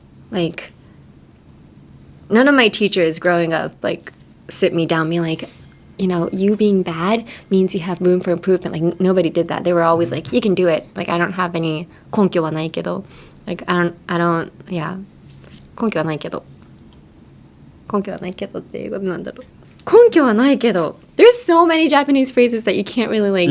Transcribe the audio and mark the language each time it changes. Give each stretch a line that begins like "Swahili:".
English: Like, none of my teachers growing up, like, sit me down, being like, you know, you being bad means you have room for improvement. Like, nobody did that. They were always like, you can do it. Like, I don't have any
Japanese: 根拠はないけど.
English: Like, yeah.
Japanese: 根拠はないけど. 根拠はないけどって英語でなんだろう。根拠はないけど.
English: There's so many Japanese phrases that you can't really like.